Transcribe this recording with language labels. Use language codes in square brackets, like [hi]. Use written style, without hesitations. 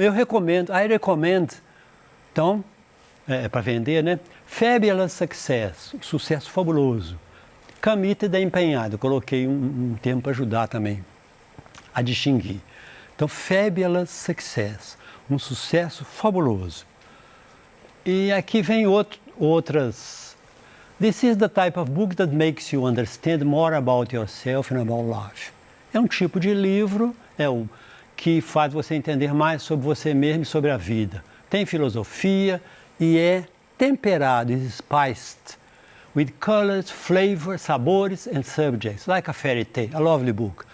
[pt] Eu recomendo, [en] I recommend. [pt] Então, para vender, né? [en] Fabulous success, [pt] sucesso fabuloso. Committed é empenhado, eu coloquei um termo para ajudar também a distinguir. Então, [en] fabulous success, [pt] um sucesso fabuloso. E aqui vem outras. [en] This is the type of book that makes you understand more about yourself and about life. [pt] É um tipo de livro, o que faz você entender mais sobre você mesmo e sobre a vida. Tem filosofia e é temperado, [en] is spiced with colors, flavors, [pt] sabores [en] and subjects, like a fairy tale, a lovely book.